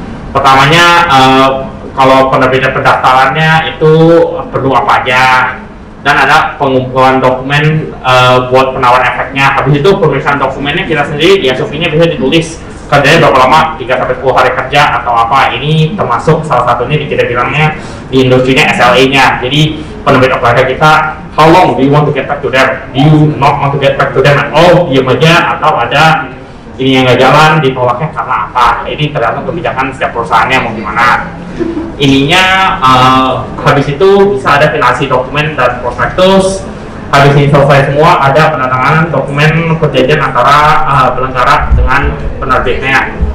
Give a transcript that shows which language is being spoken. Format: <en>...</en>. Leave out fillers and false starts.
<id>Pertamanya kalau penerbitan pendaftarannya itu perlu apa aja, dan ada pengumpulan dokumen buat penawaran efeknya. Habis itu pemeriksaan dokumennya kita sendiri di SOP-nya bisa ditulis kerjanya berapa lama, 3-10 hari kerja atau apa. Ini termasuk salah satunya kita bilangnya di industrinya SLA-nya. Jadi penerbit operator kita,</id> <en>how long do you want to get back to them? Do you not want to get back to them at all?</en> <id>Diam aja, atau ada ini yang nggak jalan, ditolaknya karena apa? Ini tergantung kebijakan setiap perusahaannya mau gimana. Ininya habis itu bisa ada finalisasi dokumen dan prospektus. Habis ini selesai semua, ada penandatanganan dokumen perjanjian antara penyelenggara dengan penerbitnya.</id>